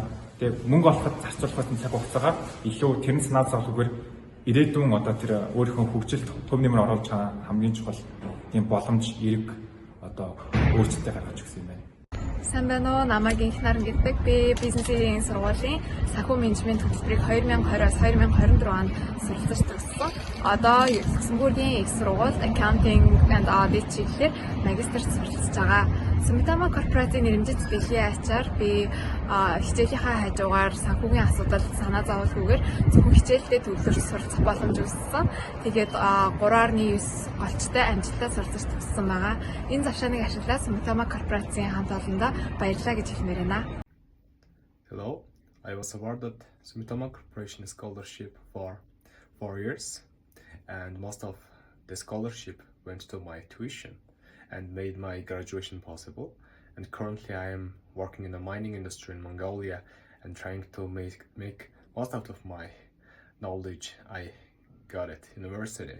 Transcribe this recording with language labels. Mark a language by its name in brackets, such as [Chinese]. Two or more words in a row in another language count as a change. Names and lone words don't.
[Mongolian] Тэгээд мөнгө олоход зарцуулах цаг хугацаагаа илүү тэрэн санаа зовлогоор ирээдүйн одоо тэр өөрийнхөө хөгжилд төв нэмэр оруулж байгаа хамгийн чухал тийм боломж эерэг одоо өөрчлөлтөд гаргаж өгсөн юм байна. Сайн байна уу? Намайг Инх Наран гэдэг. Би бизнесийн сургуулийн санхүү менежмент хөтөлбөрийг 2020-аас 2024 онд суралцж төгссөн. Одоо Люксембургийн их сургууль [English] accounting and Audit [Mongolian] чиглэлээр магистрт суралцж байгаа. Sumitomo Corporation нэрмжит дэлхийн ачаар би хичээлийнхаа хажуугаар санхүүгийн асуудал санаа зовлгүйгээр зөвхөн хичээлдээ төвлөрч суралцах боломж өгсөн. Тэгээд 3.9 голчтой амжилттай суралцж төгссөн байгаа. Энэ завшааныг ашиглаад Sumitomo Corporation хамт олондоо баярлалаа гэж хэлмээр байна. [English] Hello, I was awarded Sumitomo Corporation scholarship for 4 years, and most of the scholarship went to my tuition and made my graduation possible. And currently I am working in the mining industry in Mongolia and trying to make most out of my knowledge I got at university.